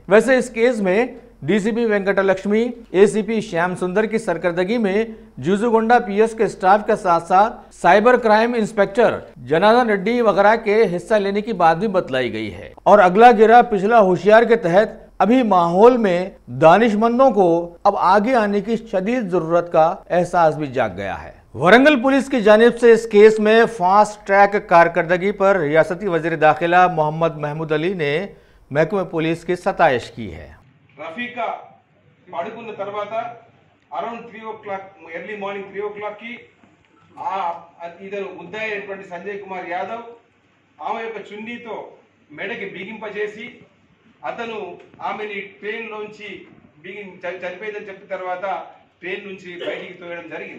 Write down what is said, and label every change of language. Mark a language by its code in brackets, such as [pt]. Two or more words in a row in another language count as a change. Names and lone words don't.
[ur] ویسے اس کیس میں DCP وینکٹا لکشمی، ACP شیام سندر کی سرکردگی میں جیزوگونڈا PS کے سٹاف کے ساتھ ساتھ [en] cyber crime inspector [ur] جناردن ریڈی وغیرہ کے حصہ لینے کی بات بھی بتلائی گئی ہے، اور اگلا گرا پچھلا ہوشیار کے تحت ابھی ماحول میں دانش مندوں کو اب آگے آنے کی شدید ضرورت کا احساس بھی جاگ گیا ہے۔ ورنگل پولیس کی جانب سے اس کیس میں [en] fast track [ur] کارکردگی پر ریاستی وزیر داخلہ محمد محمود علی نے محکمہ پولیس کی ستائش کی ہے۔ [te] రఫీకా పడుకున్న తర్వాత [en] around 3 o'clock early morning 3 o'clock [te] కి ఇతను ముద్దాయినటువంటి సంజయ్ కుమార్ యాదవ్ ఆమె యొక్క చున్నీతో మెడకి బిగింపజేసి అతను ఆమెని ట్రైన్ లోంచి చనిపోయిందని చెప్పిన తర్వాత ట్రైన్ నుంచి బయటికి తోయడం జరిగింది।